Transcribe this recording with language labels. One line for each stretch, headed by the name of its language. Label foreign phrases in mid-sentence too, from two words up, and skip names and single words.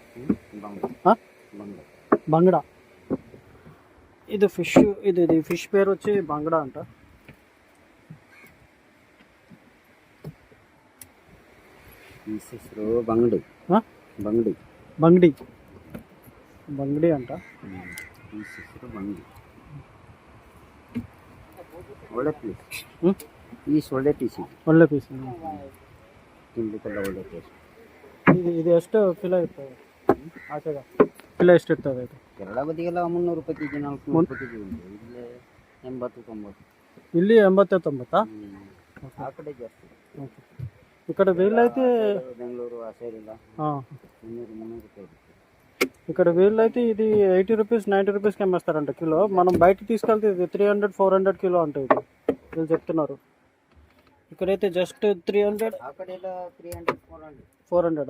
Telugu: బంగడా. ఇది ఫిష్, ఇది ఫిష్ పేరు వచ్చి బంగడా అంట. బంగడి అంట.
Kannada: ಒಳ್ಳೆ ಪೀಸ್ ಒಳ್ಳೆ ಪೀಸ್. ತಿನ್ಲಿಕ್ಕೆಲ್ಲ ಒಳ್ಳೆ ಪೀಸ್. ಇದು ಎಷ್ಟು ಕಿಲೋ ಇರ್ತದೆ? ಆಚೆಗ ಕಿಲೋ ಎಷ್ಟು ಇರ್ತದೆ ಇದು? ಕೇರಳ ಬದಿಗೆಲ್ಲ 300 ರೂಪಾಯಿ ಕೆಜಿ, 400 ರೂಪಾಯಿ ಕೆಜಿ ಉಂಟು. ಇಲ್ಲೇ 80-90. ಇಲ್ಲಿ 80-90? ಆ ಕಡೆ ಜಾಸ್ತಿ.
Telugu: ఇక్కడ వీళ్ళైతే బెంగళూరు ఆ సైడ్ ఇలా 300 ರೂಪಾಯಿ. ఇక్కడ వీళ్ళైతే ఇది 80 రూపీస్ 90 రూపీస్కి అమ్మేస్తారంట కిలో. మనం బయట తీసుకెళ్తే ఇది 300-400 కిలో అంటే ఇది వీళ్ళు చెప్తున్నారు. ఇక్కడైతే జస్ట్ 300, 400.